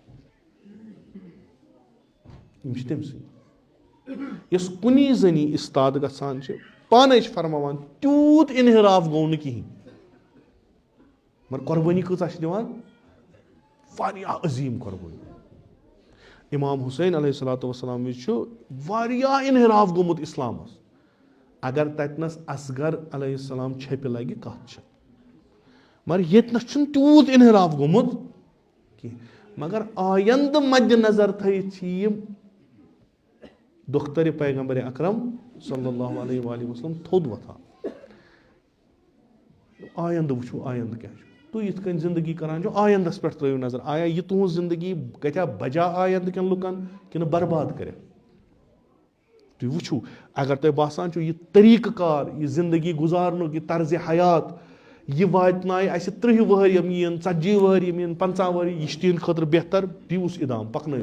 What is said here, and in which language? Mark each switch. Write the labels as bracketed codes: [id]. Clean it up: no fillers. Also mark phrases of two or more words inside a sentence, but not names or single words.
[ks] یِم چھِ تٔمۍ سٕنٛدۍ یۄس کُنی زٔنی اِستاد گژھان چھِ پانے چھِ فرماوان تیوٗت انحراف گوٚو نہٕ کِہینۍ مگر قۄربٲنی کۭژاہ چھِ دِوان واریاہ عظیٖم قۄربٲنی امام حُسین [ar] علیہ الصلوۃ والسلام [ks] وِزِ چھُ واریاہ انحراف گوٚمُت اِسلامس اگر تتنس اصغر [ar] علیہ السلام [ks] چھپہِ لگہِ کتھ چھِ مگر ییٚتنَس چھُنہٕ تیوٗت اِنحراف گوٚمُت کینٛہہ. مگر آیندٕ مدِ نظر تھٲیِتھ چھِ یِم دختر پیغمبر اکرم [ar] صلی اللہ علیہ وآلہ وسلم [ks] تھوٚد وۄتھان. آیندٕ وٕچھو آیندٕ کیٛاہ چھُ. تُہۍ یِتھ کٔنۍ زندگی کران چھُ آیندَس پٮ۪ٹھ ترٲیِو نظر. آیا یہِ تُہنٛز زندگی گژھیٛا بجا آیندٕ کٮ۪ن لُکن کِنہٕ برباد کَرِ. تُہۍ وٕچھِو اگر تۄہہِ باسان چھُ یہِ طریٖقہٕ کار یہِ زندگی گُزارنُک یہِ طرزِ حیات یہِ واتنایہِ اَسہِ 30 ؤہٕرۍ یِم یِن 40 ؤہٕرۍ یِم یِن 50 ؤہٕرۍ یہِ چھِ تِہنٛدِ خٲطرٕ بہتر دِیوٗس اِدام پکنٲیِو.